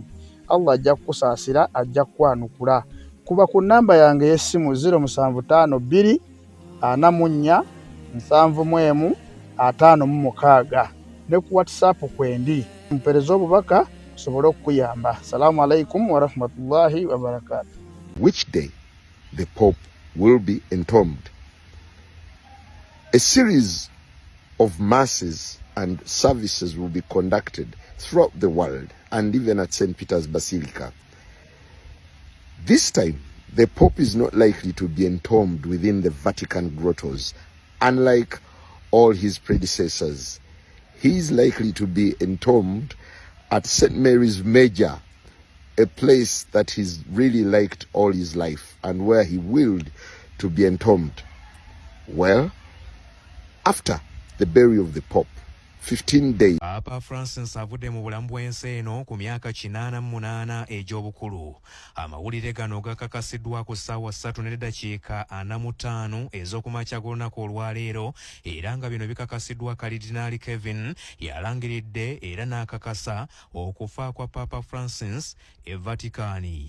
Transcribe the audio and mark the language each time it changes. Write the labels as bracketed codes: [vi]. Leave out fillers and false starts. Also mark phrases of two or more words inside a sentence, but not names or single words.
[lg] Allah ajja kukusaasira, ajja kukwanukula. Kuba ku nnamba yange y'essimu 075 2 44 751 ne ku WhatsApp kwendi. Mpereza obubaka sobolo kuyamba. [ar] السلام عليكم ورحمة الله وبركاته. [en] Which day the Pope will be entombed. A series of masses and services will be conducted throughout the world and even at St. Peter's Basilica. This time, the Pope is not likely to be entombed within the Vatican grottos, unlike all his predecessors. He is likely to be entombed at St. Mary's Major, a place that he's really liked all his life and where he willed to be entombed. Well, after the burial of the Pope, 15 days. [lg] Paapa Francis avudde mu bulamu bw'ensi eno ku myaka 88 egy'obukulu. Amawulire gano gakakasiddwa ku ssaawa 3:45 ez'okumakya g'olunaku olwaleero, era nga bino bikakasiddwa Kalidinaali Kevin yalangiridde era n'akakasa okufa kwa Paapa Francis e Vatican.